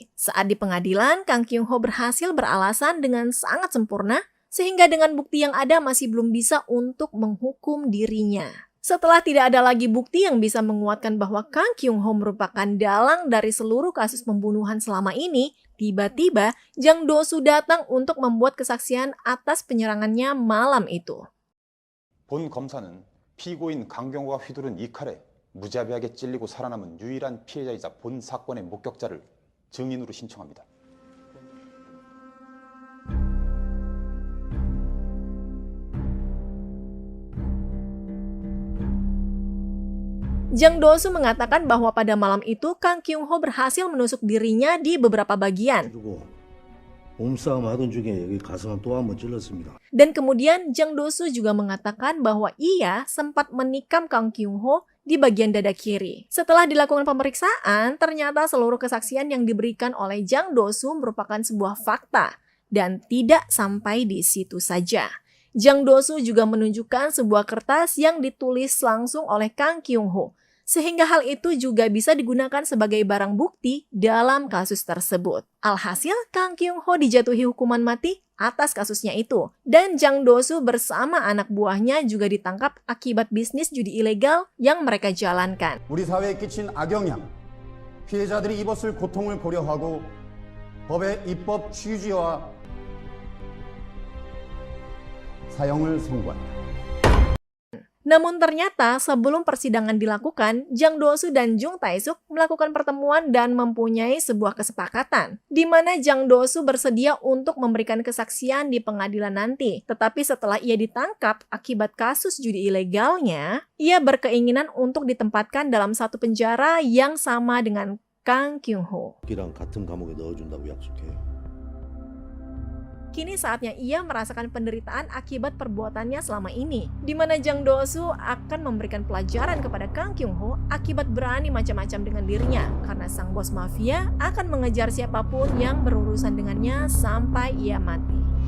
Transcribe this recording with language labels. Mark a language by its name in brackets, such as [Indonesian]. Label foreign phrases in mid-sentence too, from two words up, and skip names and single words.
[Indonesian] Saat di pengadilan, Kang Kyung-ho berhasil beralasan dengan sangat sempurna, sehingga dengan bukti yang ada masih belum bisa untuk menghukum dirinya. Setelah tidak ada lagi bukti yang bisa menguatkan bahwa Kang Kyung-ho merupakan dalang dari seluruh kasus pembunuhan selama ini, tiba-tiba Jang Do-soo datang untuk membuat kesaksian atas penyerangannya malam itu. [Korean] 본 검사는 피고인 강경호가 휘두른 이 칼에 무자비하게 찔리고 살아남은 유일한 피해자이자 본 사건의 목격자를 증인으로 신청합니다. [Indonesian] Jang Do-soo mengatakan bahwa pada malam itu Kang Kyung-ho berhasil menusuk dirinya di beberapa bagian. [Korean] 몸싸움 하던 중에 여기 가슴은 또 한번 찔렀습니다. [Indonesian] Dan kemudian Jang Do-soo juga mengatakan bahwa ia sempat menikam Kang Kyung-ho di bagian dada kiri. Setelah dilakukan pemeriksaan, ternyata seluruh kesaksian yang diberikan oleh Jang Do-soo merupakan sebuah fakta dan tidak sampai di situ saja. Jang Do-soo juga menunjukkan sebuah kertas yang ditulis langsung oleh Kang Kyung-ho, sehingga hal itu juga bisa digunakan sebagai barang bukti dalam kasus tersebut. Alhasil, Kang Kyung-ho dijatuhi hukuman mati atas kasusnya itu. Dan Jang Do-soo bersama anak buahnya juga ditangkap akibat bisnis judi ilegal yang mereka jalankan. [Korean] 우리 사회에 끼친 악영향, 피해자들이 입었을 고통을 고려하고 법의 입법 취지와 사형을 선고한다. [Indonesian] Namun ternyata sebelum persidangan dilakukan, Jang Do-soo dan Jung Tae-suk melakukan pertemuan dan mempunyai sebuah kesepakatan, di mana Jang Do-soo bersedia untuk memberikan kesaksian di pengadilan nanti. Tetapi setelah ia ditangkap akibat kasus judi ilegalnya, ia berkeinginan untuk ditempatkan dalam satu penjara yang sama dengan Kang Kyung-ho. [Korean] 이랑 같은 감옥에 넣어준다고 약속해. [Indonesian] Kini saatnya ia merasakan penderitaan akibat perbuatannya selama ini, di mana Jang Do-soo akan memberikan pelajaran kepada Kang Kyung-ho akibat berani macam-macam dengan dirinya, karena sang bos mafia akan mengejar siapapun yang berurusan dengannya sampai ia mati.